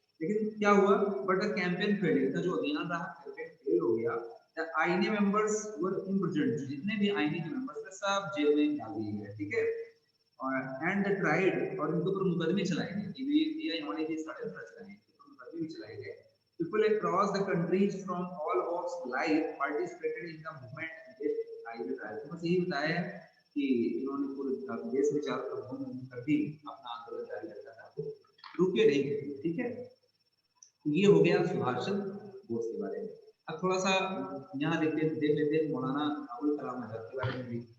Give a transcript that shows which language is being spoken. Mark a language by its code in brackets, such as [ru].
[hi] लेकिन क्या हुआ, [en] but the campaign failed, [hi] इनका जो अभियान रहा कैंपेन फेल हो गया। [en] the INA members were imprisoned, [hi] जितने भी आईएनए के मेंबर्स थे सब जेल में डाल दिए गए, ठीक है। और [en] and the tried, [hi] और इनके ऊपर मुकदमे चलाए गए कि ये इन्होंने ये षड्यंत्र चलाए, मुकदमे भी चलाए गए। [en] People across the countries from all walks of life participated in the movement against highway trial। [hi] तो बस यही बताया है कि इन्होंने पूरे देश में चारों तरफ घूम कर भी अपना आंदोलन जारी रखा था, रुके नहीं, ठीक है। ये हो गया सुभाष चंद्र बोस के बारे में। अब थोड़ा सा यहाँ देख लेते हैं मौलाना अबुल कलाम आजाद के बारे में भी।